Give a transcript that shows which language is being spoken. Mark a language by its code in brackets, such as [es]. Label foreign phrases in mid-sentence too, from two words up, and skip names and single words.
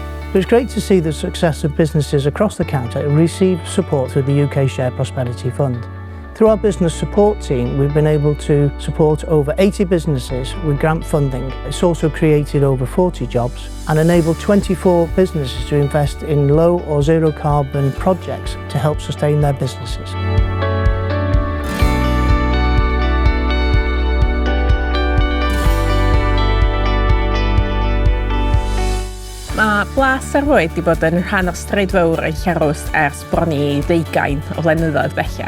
[en] But it's great to see the success of businesses across the county receive support through the UK Shared Prosperity Fund. Through our business support team, we've been able to support over 80 businesses with grant funding. It's also created over 40 jobs and enabled 24 businesses to invest in low or zero carbon projects to help sustain their businesses. [cy] Mae Blas yr Oed wedi bod yn rhan o streidfawr yn Llanrwst ers bron i 20 o flynyddoedd bellach.